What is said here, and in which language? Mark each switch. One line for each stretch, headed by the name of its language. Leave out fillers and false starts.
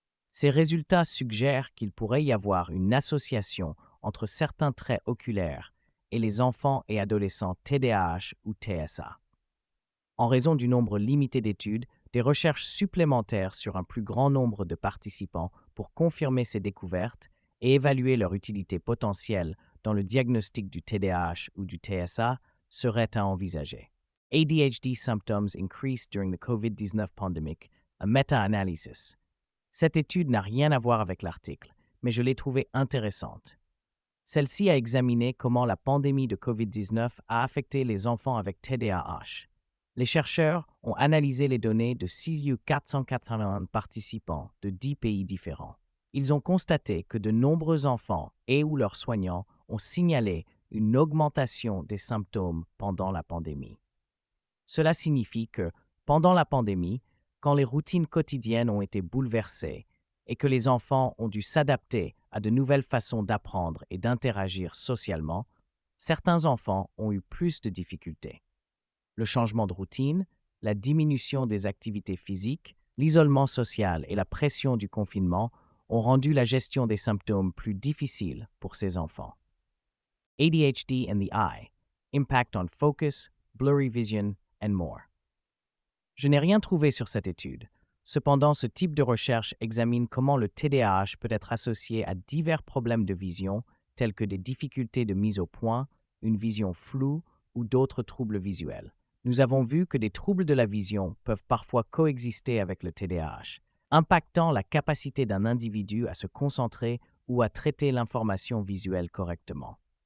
French: Ces résultats suggèrent qu'il pourrait y avoir une association entre certains traits oculaires et les enfants et adolescents TDAH ou TSA. En raison du nombre limité d'études, des recherches supplémentaires sur un plus grand nombre de participants pour confirmer ces découvertes et évaluer leur utilité potentielle dans le diagnostic du TDAH ou du TSA seraient à envisager.
English: ADHD symptoms increased during the COVID-19 pandemic, a meta-analysis.
French: Cette étude n'a rien à voir avec l'article, mais je l'ai trouvée intéressante. Celle-ci a examiné comment la pandémie de COVID-19 a affecté les enfants avec TDAH. Les chercheurs ont analysé les données de 6 481 participants de 10 pays différents. Ils ont constaté que de nombreux enfants et ou leurs soignants ont signalé une augmentation des symptômes pendant la pandémie. Cela signifie que, pendant la pandémie, quand les routines quotidiennes ont été bouleversées et que les enfants ont dû s'adapter à de nouvelles façons d'apprendre et d'interagir socialement, Certains enfants ont eu plus de difficultés. Le changement de routine, la diminution des activités physiques, l'isolement social et la pression du confinement ont rendu la gestion des symptômes plus difficile pour ces enfants.
English: ADHD and the eye, impact on focus, blurry vision, and more.
French: Je n'ai rien trouvé sur cette étude. Cependant, ce type de recherche examine comment le TDAH peut être associé à divers problèmes de vision, tels que des difficultés de mise au point, une vision floue ou d'autres troubles visuels. Nous avons vu que des troubles de la vision peuvent parfois coexister avec le TDAH, impactant la capacité d'un individu à se concentrer ou à traiter l'information visuelle correctement.